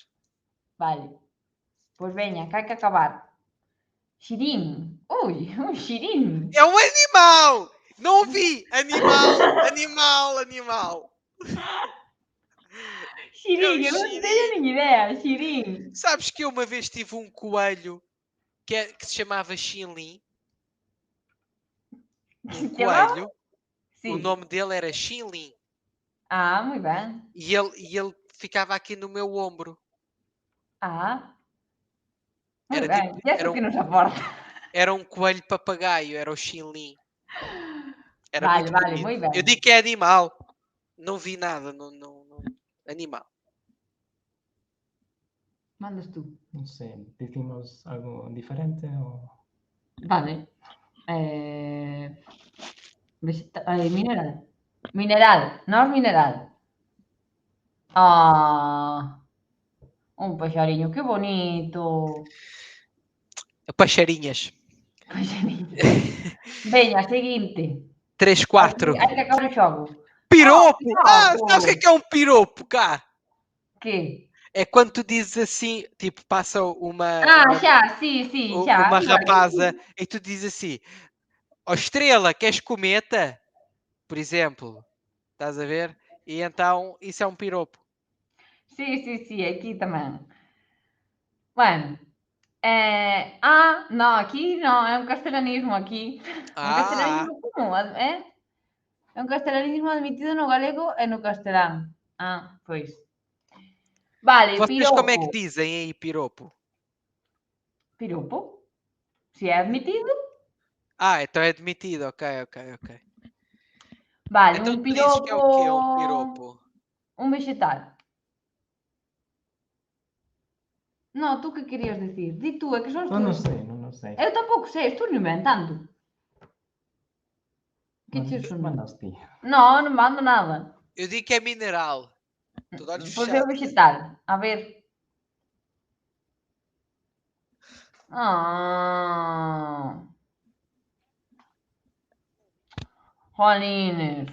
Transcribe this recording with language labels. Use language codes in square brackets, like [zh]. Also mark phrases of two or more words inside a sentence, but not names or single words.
[gl] Vale. Pois veña, que hai que acabar. Xirín. Ui, un xirín. [pt] É um animal! Não vi! Animal! [gl] Xirín, eu non xirín. teño nin idea. Xirín. [pt] Sabes que eu uma vez tive um coelho que se chamava Xinlin? Um [gl] Se chamaba? [pt] coelho. [gl] Sí. [pt] O nome dele era Xinlin. [gl] Ah, moi ben. [pt] E ele ficava aqui no meu ombro. Ah. [gl] Moi [pt] Era [gl] ben. [pt] tipo- [gl] E eso [pt] era um- [gl] que nos aporta. [pt] Era um coelho papagaio, era o Xinlin. Era [gl] Vale, [pt] muito [gl] vale, [pt] bonito. [gl] moi ben. [pt] Eu digo que é animal. Não vi nada. Não. Animal. [es] Mandas tú. No sé, ¿decimos algo diferente o...? Vale. Mineral. [pt] Mineral, nós mineral. [gl] Ah, un paxariño, que bonito. [pt] Paixarinhas. [gl] Paxariño. Veña, seguinte. 3-4. Hai que acabar o xogo. [pt] Piropo! piropo! Sabes o que é um piropo, cá? [gl] Que? [pt] É quando tu dizes assim, tipo, passa uma [gl] Xa, sí, xa. [pt] uma [gl] igual, [pt] rapaza [gl] sí. [pt] e tu dizes assim: ó Estrela, queres cometa? Por exemplo. Estás a ver? E então isso é um piropo. [gl] Sí, aquí tamén. Bueno. Aquí non, é un castelanismo aquí. Un castelanismo como? É un castelanismo admitido no galego e no castelán. Pois. Vale, [pt] Vocês [gl] piropo. [pt] como é que dizem aí piropo? Piropo? Se é admitido? Então é admitido, ok. [gl] Vale, [pt] Então [gl] un [pt] tu dizes que é o quê? Um piropo... [gl] piropo? Un vegetal. No, [es] tú que querías decir? [gl] Di tú, é que son [es] No, no tú. sé, no sé. [pt] Eu tampouco sei, estou inventando. [gl] Que che [pt] Mandas- [gl] sonou? mandas ti. No, non mando nada. [pt] Eu digo que é mineral. Tô de olhos [gl] Pois é o [pt] fechados. [gl] vegetal. A ver. Jolines.